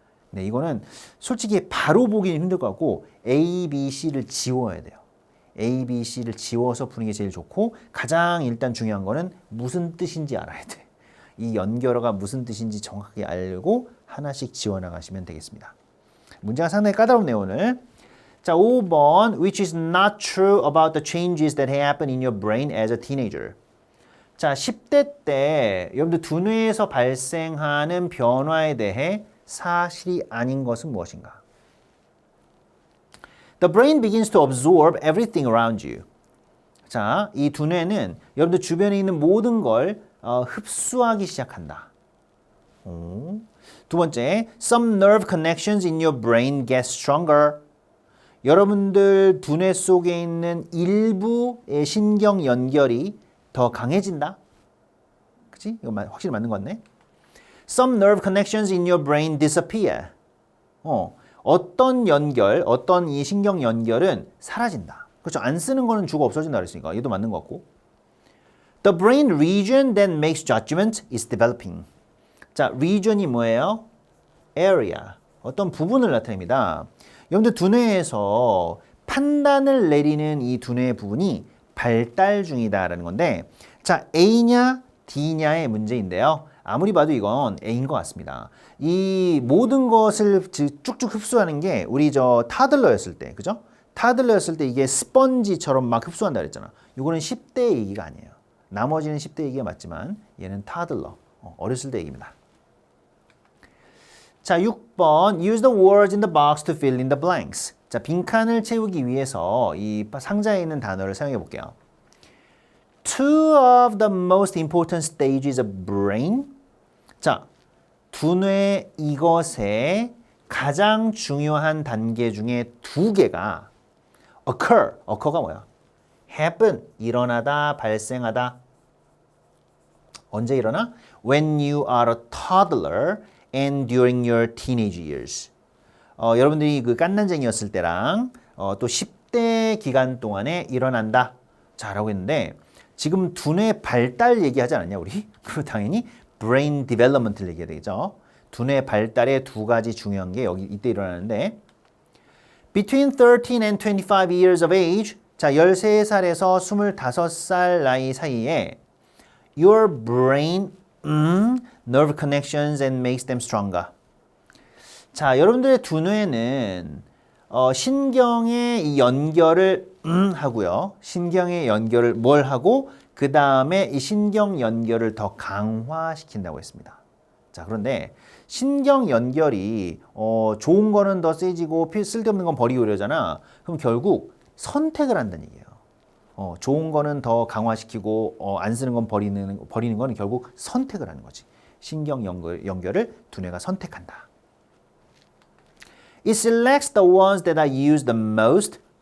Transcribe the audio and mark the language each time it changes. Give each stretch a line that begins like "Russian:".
Korean: 네, 이거는 솔직히 바로 보기는 힘들 것 같고 A, B, C를 지워야 돼요. A, B, C를 지워서 푸는 게 제일 좋고 가장 일단 중요한 거는 무슨 뜻인지 알아야 돼. 이 연결어가 무슨 뜻인지 정확하게 알고 하나씩 지워나가시면 되겠습니다. 문제가 상당히 까다롭네요, 오늘.
English: 자, 5번 Which is not true about the changes that happen in your brain as a teenager.
Korean: 자, 10대 때 여러분들 두뇌에서 발생하는 변화에 대해 사실이 아닌 것은 무엇인가?
English: The brain begins to absorb everything around you.
Korean: 자, 이 두뇌는 여러분들 주변에 있는 모든 걸 흡수하기 시작한다. 두 번째,
English: some nerve connections in your brain get stronger.
Korean: 여러분들 두뇌 속에 있는 일부의 신경 연결이 더 강해진다. 그치? 이거 확실히 맞는 것 같네.
English: Some nerve connections in your brain disappear.
Korean: 어떤 이 신경 연결은 사라진다. 그렇죠? 안 쓰는 거는 죽어 없어진다 그랬으니까 얘도 맞는 것 같고.
English: The brain region that makes judgment is developing.
Korean: 자, region이 뭐예요?
English: area.
Korean: 어떤 부분을 나타냅니다. 여러분들 두뇌에서 판단을 내리는 이 두뇌의 부분이 발달 중이다라는 건데 자, A냐 D냐의 문제인데요. 아무리 봐도 이건 A인 것 같습니다. 이 모든 것을 쭉쭉 흡수하는 게 우리 타들러였을 때, 그죠? 타들러였을 때 이게 스펀지처럼 막 흡수한다 그랬잖아. 이거는 10대 얘기가 아니에요. 나머지는 10대 얘기가 맞지만 얘는 타들러, 어렸을 때 얘기입니다.
English: 자, 6번 Use the words in the box to fill in the blanks.
Korean: 자, 빈칸을 채우기 위해서 이 상자에 있는 단어를 사용해 볼게요.
English: Two of the most important stages of brain.
Korean: 자, 두뇌 이것의 가장 중요한 단계 중에 두 개가 occur가 뭐야? happen, 일어나다, 발생하다. 언제 일어나?
English: When you are a toddler and during your teenage years.
Korean: 여러분들이 그 깐난쟁이였을 때랑 또 10대 기간 동안에 일어난다. 자, 라고 했는데 지금 두뇌 발달 얘기하지 않았냐, 우리? 그럼 당연히 brain development를 얘기해야 되겠죠. 두뇌 발달의 두 가지 중요한 게 여기 이때 일어나는데
English: Between 13 and 25 years of age,
Korean: 자, 13살에서 25살 나이 사이에
English: Your brain nerve connections and makes them stronger.
Korean: 자, 여러분들의 두뇌는 신경의 이 연결을 하고요. 신경의 연결을 뭘 하고 그 다음에 이 신경 연결을 더 강화시킨다고 했습니다. 자, 그런데 신경 연결이 좋은 거는 더 세지고 쓸데없는 건 버리고 이러잖아. 그럼 결국 선택을 한다는 얘기예요. 좋은 거는 더 강화시키고 안 쓰는 건 버리는 거는 결국 선택을 하는 거지. 신경 연결을 두뇌가 선택한다.
English: It selects the ones that are used the most.